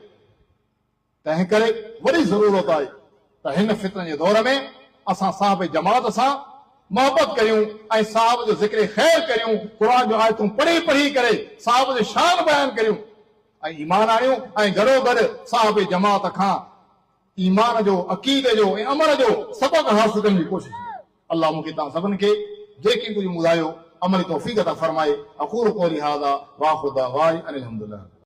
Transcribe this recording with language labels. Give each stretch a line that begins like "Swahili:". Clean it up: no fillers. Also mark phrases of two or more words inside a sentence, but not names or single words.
Sindhi: तंहिं करे वॾी ज़रूरत आहे त हिन फितरनि जे दौर में असां साहब जमात सां मोहबत करियूं ऐं साहब जो ज़िक्र ख़ैर करियूं, क़ुरान जो आयतूं पढ़ी पढ़ी करे साहब जो शान बयान करियूं ऐं ईमान आणियूं ऐं गॾो गॾु साहब जमात खां ईमान जो, अक़ीदे जो ऐं अमल जो सबक़ हासिल करण जी कोशिशि करियूं। अल्लाह मूंखे तव्हां सभिनि खे जेकी कुझु ॿुधायो अमली तौफ़ीक़ अता फरमाए।
Arabic: أقول قولي هذا وآخر دعوانا أن الحمد لله.